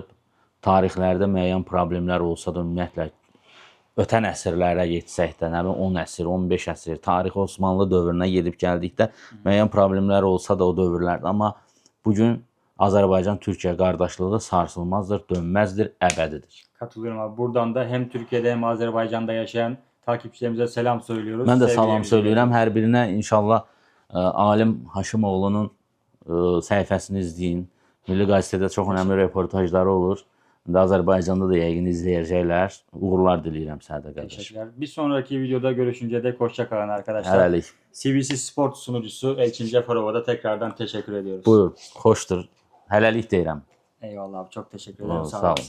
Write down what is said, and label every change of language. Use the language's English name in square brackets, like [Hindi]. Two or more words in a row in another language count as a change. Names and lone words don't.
[Azerbaijani] Tarixlərdə müəyyən problemlər olsa da ümumiyyətlə ötən əsrlərə getsək də, nə bilim 10 əsr, 15 əsr, tarix Osmanlı dövrünə gedib gəldikdə müəyyən problemlər olsa da o dövrlərdə, amma bugün Azərbaycan-Türkiyə qardaşlığı sarsılmazdır, dönməzdir, əbədidir. [Turkish] Katılıyorum abi. Buradan da hem Türkiye'de hem Azerbaycan'da yaşayan takipçilerimize selam söylüyoruz. [Azerbaijani] Mən də salam [Turkish] Sevgilerimizi [Azerbaijani] söyləyirəm hər birinə. İnşallah Alim Haşimoğlu'nun səhifəsini izləyin. Milli Qəzetədə çox önəmli reportajları olur. İndi Azərbaycanda da yəqin izləyəcəklər. Uğurlar diləyirəm sənə də qardaş. [Turkish] Teşekkürler. Bir sonraki videoda görüşünce de hoşça kalın arkadaşlar. [Azerbaijani] Hələlik. [Turkish] CBC Sport sunucusu Elçin Ceferov'a da tekrardan teşekkür ediyoruz. [Azerbaijani] Buyur, xoşdur. Hələlik deyirəm. [Turkish] Eyvallah abi, çok teşekkür ederim. [Azerbaijani] Sağ ol.